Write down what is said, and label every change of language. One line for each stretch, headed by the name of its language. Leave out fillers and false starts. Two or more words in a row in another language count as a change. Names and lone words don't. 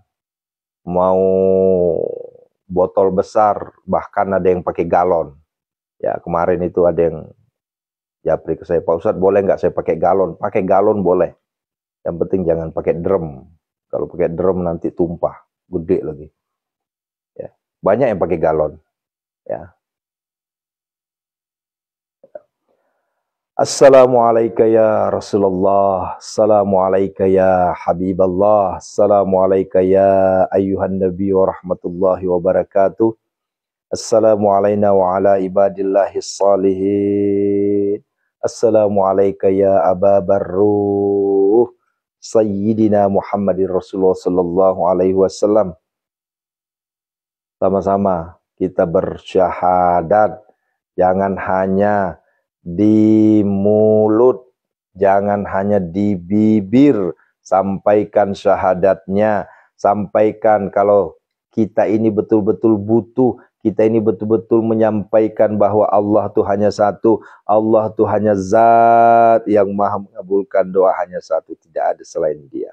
Indonesian: Mau botol besar, bahkan ada yang pakai galon. Ya kemarin itu ada yang japri ke saya, Pak Ustadz boleh nggak saya pakai galon? Pakai galon boleh. Yang penting jangan pakai drum. Kalau pakai drum nanti tumpah, gede lagi. Ya, banyak yang pakai galon. Ya.
Arabic: السلام عليكم يا رسول الله، السلام عليكم يا حبيب الله، السلام عليكم يا أيها النبي ورحمة الله وبركاته. السلام عليكم وعلى عباد الله الصالحين. السلام عليكم يا أبا بره سيدنا محمد رسول الله صلى الله عليه وسلم.
Indonesian: Sama-sama kita bersyahadat, jangan hanya di mulut, jangan hanya di bibir, sampaikan syahadatnya, sampaikan kalau kita ini betul-betul butuh, kita ini betul-betul menyampaikan bahwa Allah itu hanya satu, Allah itu hanya zat yang maha mengabulkan doa, hanya satu, tidak ada selain dia.